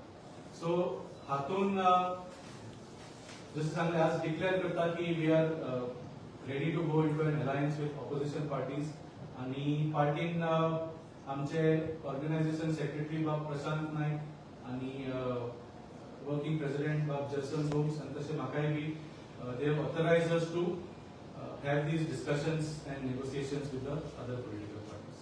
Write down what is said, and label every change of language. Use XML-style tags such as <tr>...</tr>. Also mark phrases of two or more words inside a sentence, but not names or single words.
<kok>So हातून जसे सांगले आज डिक्लेअर करता की</kok> <en>we are ready to go into an alliance with opposition parties.</en> <kok>आणि पार्टीन आमचे ऑर्गनायझेशन सेक्रेटरी बाब प्रशांत नाईक आणि वर्किंग प्रेसिडेंट बाब जसन गोम्स आणि तसे म्हाकाय बी</kok> <en>they have authorized us to have these discussions and negotiations with the other political parties.</en>